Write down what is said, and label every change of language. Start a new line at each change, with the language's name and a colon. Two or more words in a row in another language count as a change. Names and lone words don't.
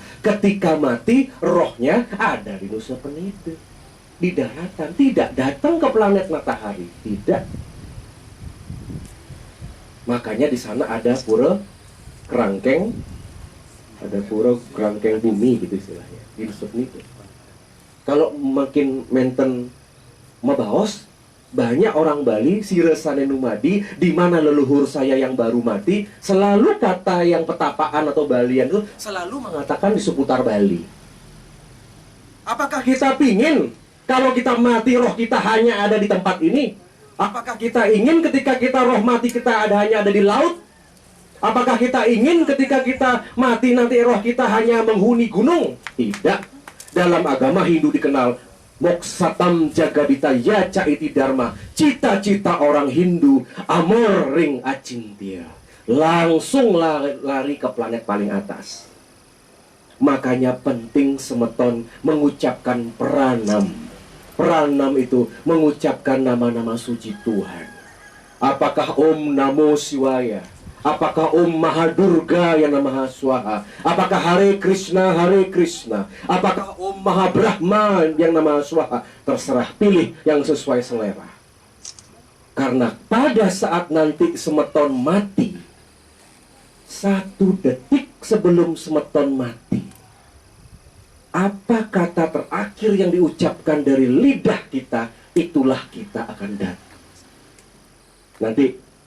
Indonesian: Ketika mati, rohnya ada di Nusa Penida, di daratan, tidak datang ke planet matahari, tidak. Makanya di sana ada pura kerangkeng, ada pura kerangkeng bumi gitu istilahnya di Nusa Penida. Kalau makin
Balinese: menten mabaos,
Indonesian: banyak orang Bali
Balinese: siresane numadi,
Indonesian: di mana leluhur saya yang baru mati, selalu kata yang petapaan atau Balian itu selalu mengatakan di seputar Bali. Apakah kita pingin kalau kita mati roh kita hanya ada di tempat ini? Apakah kita ingin ketika kita roh mati kita hanya ada di laut? Apakah kita ingin ketika kita mati nanti roh kita hanya menghuni gunung? Tidak. Dalam agama Hindu dikenal
Sanskrit: Moksatam Jagabita Yaca Iti Dharma.
Indonesian: Cita-cita orang Hindu
Balinese: amor ring acintya.
Indonesian: Langsung lari ke planet paling atas. Makanya penting semeton mengucapkan pranam. Pranam itu mengucapkan nama-nama suci Tuhan. Apakah
Sanskrit: Om Namo Shivaya?
Indonesian: Apakah
Sanskrit: Om Mahadurga
Indonesian: yang
Sanskrit: Namaha Swaha?
Indonesian: Apakah
Sanskrit: Hare Krishna, Hare Krishna?
Indonesian: Apakah
Sanskrit: Om Mahabrahma
Indonesian: yang
Sanskrit: Namaha Swaha?
Indonesian: Terserah, pilih yang sesuai selera. Karena pada saat nanti semeton mati, 1 detik sebelum semeton mati, apa kata terakhir yang diucapkan dari lidah kita, itulah kita akan datang.